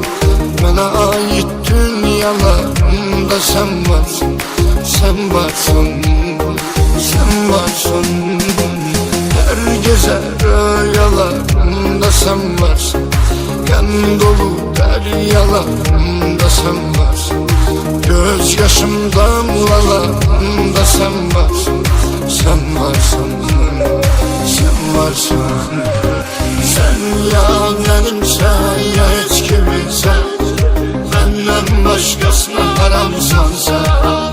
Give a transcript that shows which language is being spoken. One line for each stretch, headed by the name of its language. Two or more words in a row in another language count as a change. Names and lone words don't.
Azerbaijani: Mənə ait dünyalarımda sən varsın. Sən varsın, sən varsın. Hər gecə rüyalarımda sən varsın. Qəm dolu dəryalarımda sən varsın. Göz yaşım damlalarında sen varsın.
Turkish: Sen varsın, sen varsın. Sen ya benimsen ya hiç kiminsen. Benden başkasına haramsan sen.